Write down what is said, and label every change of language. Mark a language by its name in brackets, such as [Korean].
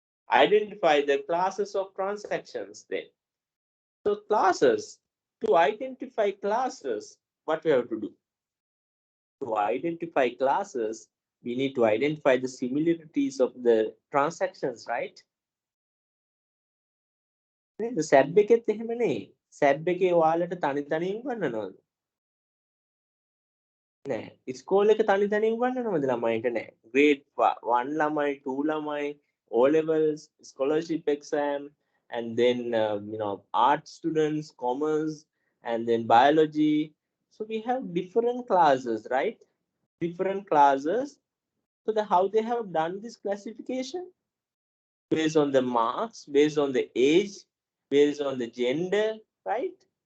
[English] Identify the classes of transactions then. So classes, to identify classes, what we have to do? To identify classes, we need to identify the similarities of the transactions, right? [Sinhala] The SAB එකෙත් එහෙම නේ. SAB එකේ ඔයාලට තනි තනියෙන් ගන්නවද? නෑ. ඉස්කෝලේ එක තනි තනියෙන් ගන්නවද ළමයින්ට නෑ. [English] grade 1 [Sinhala] ළමයි, 2 ළමයි, [English] O levels, scholarship exam, and then art students, commerce, and then biology. So we have different classes, right? Different classes. So how they have done this classification? Based on the marks, based on the age, based on the gender, right?